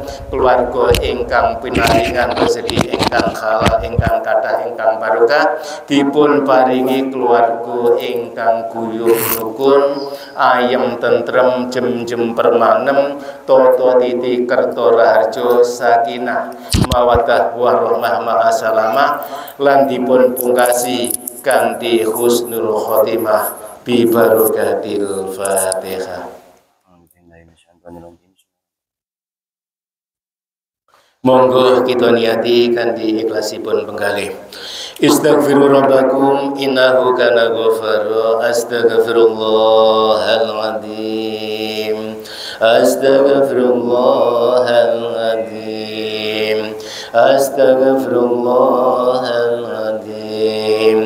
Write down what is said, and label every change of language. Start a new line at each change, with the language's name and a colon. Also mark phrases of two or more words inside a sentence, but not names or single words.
Javanese: keluarga ingkang pinaringan rezeki ingkang halal ingkang kathah ingkang barokah dipun paringi keluarga ingkang guyub rukun ayem tentrem jem permanem toto titi kerto raharjo
Arabic: سكينة مودة ورحمة
Javanese: ma'asalamah lan dipun pungkasi kanthi
Arabic: حسن الخاتمة ببركة الفاتحة.
Javanese: Monggo kita niati kanthi ikhlasipun penggalih.
Arabic: استغفروا ربكم إنه كان غفارا. أستغفر الله العظيم. أستغفر الله العظيم. أستغفر الله العظيم.